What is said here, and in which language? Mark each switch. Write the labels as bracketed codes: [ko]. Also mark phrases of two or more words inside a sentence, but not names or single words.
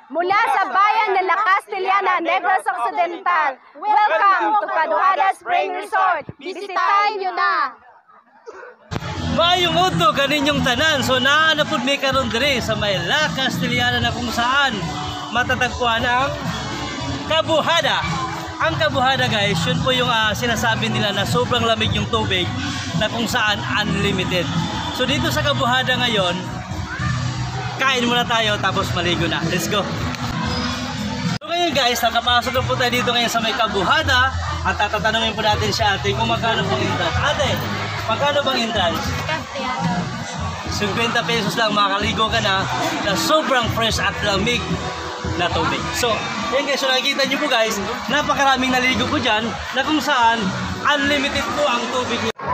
[tl] Mula sa bayan ng La Castellana, Negros Occidental, [en] welcome to [tl] Caduhada Spring Resort. Bisitahin nyo na! [hil] Mayong udto kaninyong tanan. So naanapod may karon dire sa may La Castellana [tl] na kung saan matatagpuan ang Cabuhada. Ang Cabuhada guys, yun po yung sinasabi nila na sobrang lamig yung tubig na kung saan unlimited. So dito sa Cabuhada ngayon, kain muna tayo tapos maligo na. [en] Let's go! [tl] So ngayon guys, nakapasok na po tayo dito ngayon sa may Cabuhada at tatanungin po natin si ate kung magkano pong entrance. Ate, magkano bang entrance? 50 pesos lang, makakaligo ka na sobrang fresh at lamig na tubig. So, yan guys, so nakikita nyo po guys, napakaraming naligo po dyan na kung saan unlimited po ang tubig.